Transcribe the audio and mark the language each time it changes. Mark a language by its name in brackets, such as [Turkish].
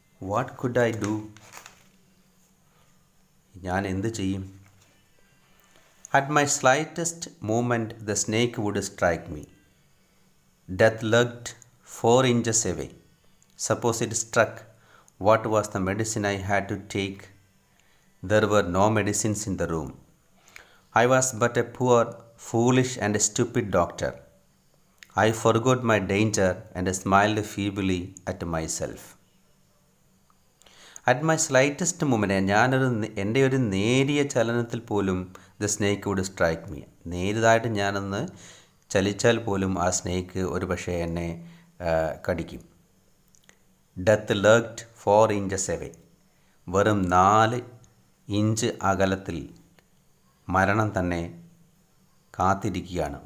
[English] What could I do? [Malayalam] ഞാൻ എന്ത് ചെയ്യും? [English] At my slightest movement the snake would strike me. Death lurked 4 inches away. Suppose it struck, what was the medicine I had to take? There were no medicines in the room. I was but a poor, foolish and stupid doctor. I forgot my danger and smiled feebly at myself. At my slightest moment, [Malayalam] എൻ്റെ ഒരു നേരിയ ചലനത്തിൽ പോലും [English] The snake would strike me. [Malayalam] നേരിയതായിട്ട് ഞാനൊന്ന് ചലിച്ചാൽ പോലും ആ snake ഒരു പക്ഷേ എന്നെ കടിക്കും. [English] Death lurked 4 inches away. [Malayalam] വെറും 4 ഇഞ്ച് അകലത്തിൽ മരണം തന്നെ കാത്തിരിക്കുകയാണ്.